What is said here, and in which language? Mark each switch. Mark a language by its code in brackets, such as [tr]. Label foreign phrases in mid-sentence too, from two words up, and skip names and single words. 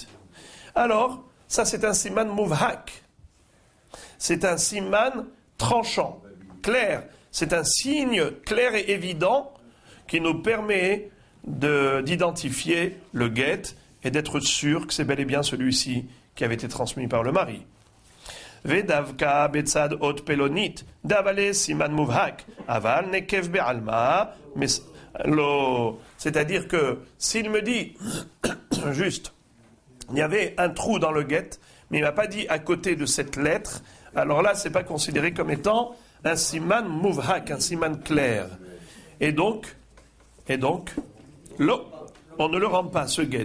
[fr] Alors, ça c'est un [he] סימן מובהק. [fr] C'est un siman tranchant, clair. C'est un signe clair et évident qui nous permet d'identifier le guet et d'être sûr que c'est bel et bien celui-ci qui avait été transmis par le mari. [he] ודווקא בצד אות פלונית, דהוה ליה סימן מובהק, אבל נקב בעלמא, [fr] mais c'est-à-dire que s'il me dit, juste, il y avait un trou dans le guet, mais il m'a pas dit à côté de cette lettre, alors là, c'est pas considéré comme étant un [he] סימן מובהק, [fr] un siman clair. Et donc, on ne le rend pas, ce guet.